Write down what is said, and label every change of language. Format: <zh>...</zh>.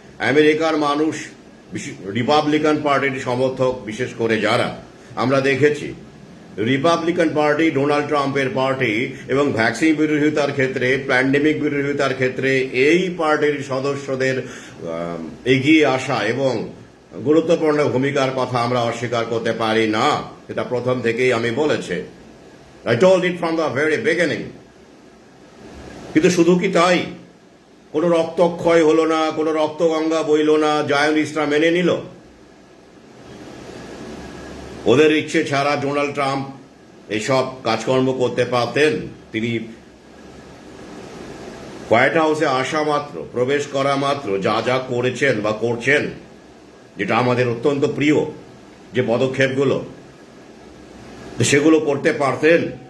<bn>আমেরিকার মানুষ, রিপাবলিকান পার্টির সমর্থক বিশেষ করে যারা, আমরা দেখেছি রিপাবলিকান পার্টি ডোনাল্ড ট্রাম্পের পার্টি এবং ভ্যাকসিন বিরোধিতার ক্ষেত্রে, প্যান্ডেমিক বিরোধিতার ক্ষেত্রে এই পার্টির সদস্যদের এগিয়ে আসা এবং গুরুত্বপূর্ণ ভূমিকার কথা আমরা অস্বীকার করতে পারি না। এটা প্রথম থেকেই আমি বলেছি,</bn> <en>I told it from the very beginning।</en> <bn>কিন্তু শুধু কি তাই? কোনো রক্তক্ষয় হলো না, কোনো রক্তগঙ্গা বইল না, জায়নিস্টরা মেনে নিল? ওদের ইচ্ছে ছাড়া ডোনাল্ড ট্রাম্প এসব কাজকর্ম করতে পারতেন? তিনি হোয়াইট হাউসে আসা মাত্র, প্রবেশ করা মাত্র যা যা করেছেন বা করছেন, যেটা আমাদের অত্যন্ত প্রিয় যে পদক্ষেপগুলো, সেগুলো করতে পারতেন।</bn>